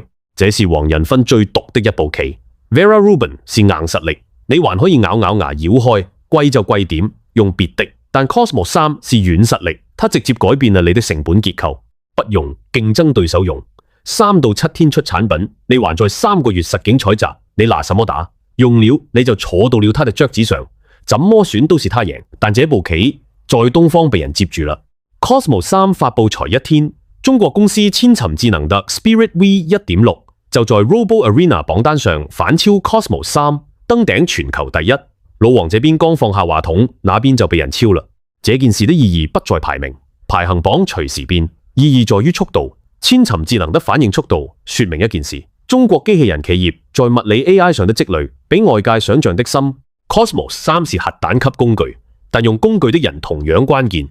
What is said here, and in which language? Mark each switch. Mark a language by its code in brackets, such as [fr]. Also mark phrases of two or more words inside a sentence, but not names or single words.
[zh] 這是黃仁勳最毒的一步棋。Vera Rubin 是硬實力，你還可以咬牙繞開，貴就貴點，用別的。但 Cosmos 3是軟實力，它直接改變了你的成本結構。不用，競爭對手用。3到7天出產品，你還在3個月實景採集，你拿什麼打？用了你就坐到了他的桌子上，怎麼選都是他贏。但這步棋在東方被人接住了。Cosmos 3發佈才1天，中國公司千尋智能的 Spirit V 1.6就在 Robo Arena 榜單上反超 Cosmos 3，登頂全球第一。老王這邊剛放下話筒，那邊就被人超了。這件事的意義不在排名，排行榜隨時變。意義在於速度。千尋智能的反應速度，說明一件事：中國機器人企業在物理 AI 上的積累，比外界想象的深。Cosmos 3是核彈級工具，但用工具的人同樣關鍵。